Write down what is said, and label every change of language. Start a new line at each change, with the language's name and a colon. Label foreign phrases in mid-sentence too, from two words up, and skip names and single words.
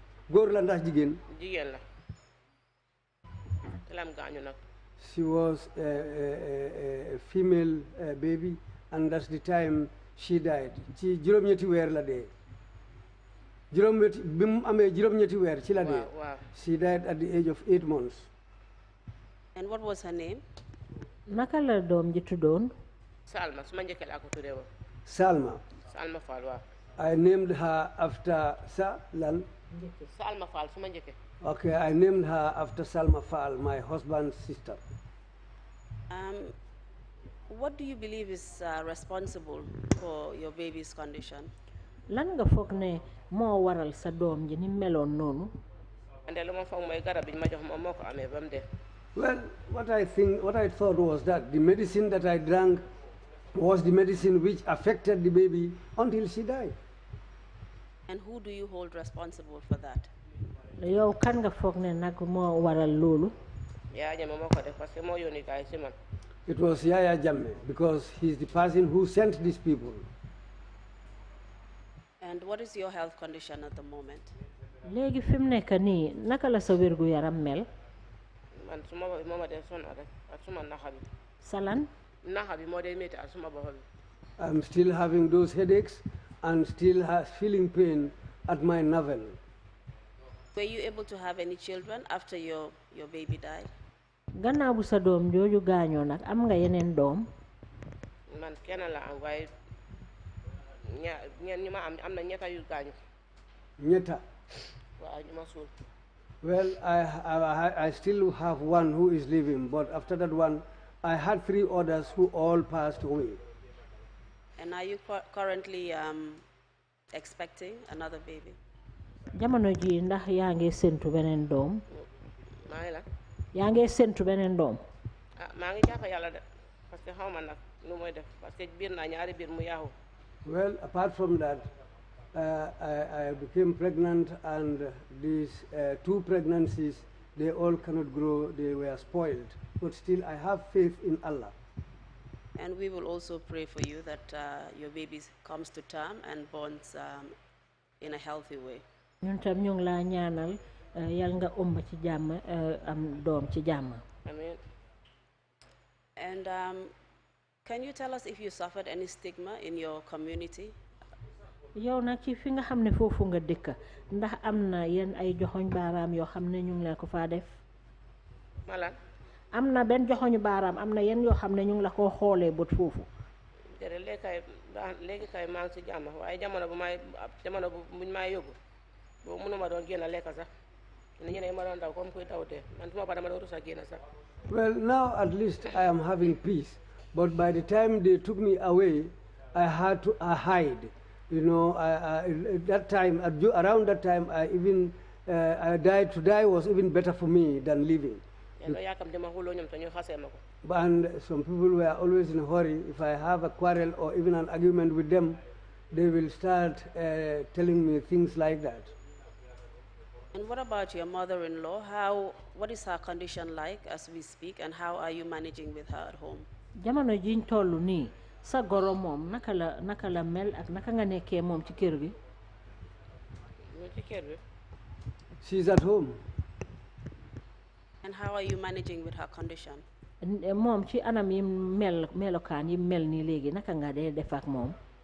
English: She was a female baby, and that's the time she died. She She died at the age of 8 months. And what was her name?
Wolof: Naka la doom ji tuddoon? Salma, suma njëkk laa ko tuddee woon. Salma. Salma Fall, waaw.
English: I named her after
Wolof: Salma Fall, suma njëkk.
English: Okay, I named her after Salma Fall, my husband's sister. What do you believe is responsible for your baby's condition?
Wolof: Lan nga foog ne moo waral sa doom ji ni meloon noonu? Ande lu ma foog mooy garab bi ma jox moom moo ko amee ba mu dee.
English: Well, what I thought was that the medicine that I drank was the medicine which affected the baby until she died. And who do you hold responsible for that?
Wolof: Yow kan nga foog ne nag moo waral loolu? Yaya Jammeh moo ko def
French: parce que
Wolof: moo yónni gaay si man.
English: It was Yaya Jammeh because he's the person who sent these people. And what is your health condition at the moment?
Wolof: Léegi fi mu nekk nii naka la sa wérgu yaram mel? Man suma bopp moo ma dee sonn rek ak suma naxa bi. Salan? Naxa bi moo dee métti ak suma bopp bi.
English: I'm still having those headaches and still feeling pain at my navel. Were you able to have any children after your baby died?
Wolof: Gannaaw bu sa doom jooju gaañoo nag am nga yeneen doom? Man kenn la am waaye ñi ma am na ñetta yu gaañu. Ñetta? Waaw ñu ma suul.
English: Well, I still have one who is living, but after that one, I had 3 others who all passed away. And are you currently expecting another baby?
Wolof: Jamono ji ndax yaa ngi séntu beneen doom? Maa ngi la. Yaa ngi séntu beneen doom? Maa ngi jàpp yàlla de
French: parce que
Wolof: xaw ma nag lu mooy def
French: parce que
Wolof: biir naa ñaari biir mu yaaxu.
English: Well, apart from that, I became pregnant, and these 2 pregnancies, they all cannot grow, they were spoiled. But still, I have faith in Allah. And we will also pray for you that your baby comes to term and borns in a healthy way.
Wolof: ñun tam ñu ngi laa ñaanal yal nga ëmb ci jàmm am doom ci jàmm. Amiin.
English: And can you tell us if you suffered any stigma in your community?
Wolof: Yow nag ci fi nga xam ne foofu nga dëkk ndax am na yenn ay joxoñ baaraam yoo xam ne ñu ngi la ko faa def? Malan. Am na benn joxoñu baaraam am na yenn yoo xam ne ñu ngi la koo xoolee bët foofu. Jërëjëf léegi kay maa ngi si jàmm waaye jamono bu buñ maa yóbbu boobu mënuma doon génn lekk sax ñeneen ma doon daw comme kuy dawtee man suma ba dama doon rus a génn sax.
English: Well, now at least I am having peace. But by the time they took me away, I had to hide. You know, at that time, around that time, I died. To die was even better for me than living. And some people were always in a hurry. If I have a quarrel or even an argument with them, they will start telling me things like that. And what about your mother-in-law? What is her condition like as we speak, and how are you managing with her at home?
Wolof: Jamono jiñ tollu ni sa goro mom naka la mel ak naka nga nekké mom ci kër gi?
English: She's at home. And how are you managing with her condition?
Wolof: Mom ci anam yi melokaan yi mel ni légui naka nga def ak mom?